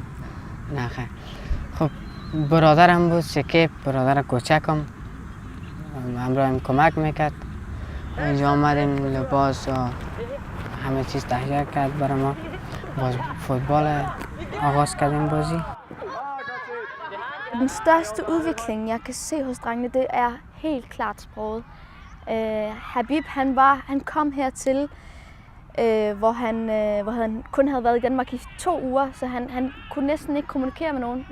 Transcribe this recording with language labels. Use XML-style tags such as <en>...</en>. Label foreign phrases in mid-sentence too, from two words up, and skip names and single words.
<fa>نه خیر. خب برادرم بود شکیب، برادر کوچکم همراهم کمک میکرد. اینجا آمدیم لباس و همه چیز تهیه کرد برای ما. باز فodbold آغاز کردیم بازی.</fa> <da>Den største udvikling, jeg kan se hos drengene, det er helt klart sproget. Habib, han kom hertil, hvor han kun havde været i Danmark i 2 uger, så han kunne næsten ikke kommunikere med nogen.</da>